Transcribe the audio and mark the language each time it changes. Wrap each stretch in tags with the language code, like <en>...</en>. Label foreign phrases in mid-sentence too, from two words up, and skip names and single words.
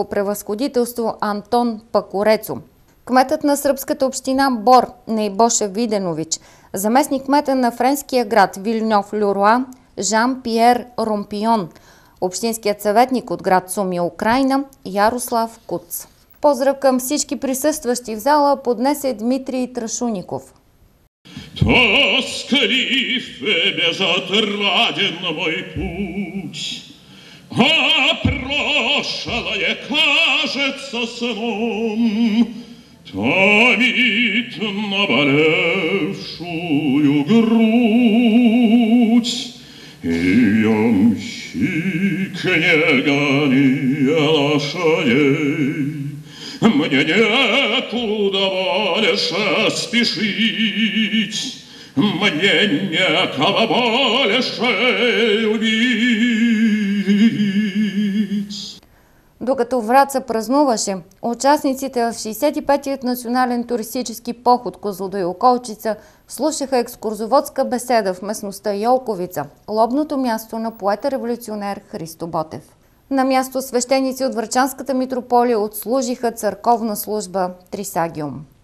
<bg>превъзходителство Антон Пакорецо, кметът на сръбската община Бор Нейбоша Виденович, заместник кмета на френския град Вилньов-Люруа Жан-Пиер Ромпион, общинският съветник от град Суми, Украйна Ярослав Куц. Поздрав към всички присъстващи в зала поднесе Дмитрий Трашуников.</bg> <ru>Тосклив бежат раден мой путь, а прошлое кажется сном, томит наболевшую грудь, и ямщик не гони лошадей. Мне некуда больше спешить, мне некого больше любить.</ru> <bg>Докато Враца празнуваше, участниците в 65-тият национален туристически поход Козлодуй Околчица слушаха екскурзоводска беседа в местността Йолковица, лобното място на поета-революционер Христо Ботев. На място свещеници от Врачанската митрополия отслужиха църковна служба Трисагиум.</bg>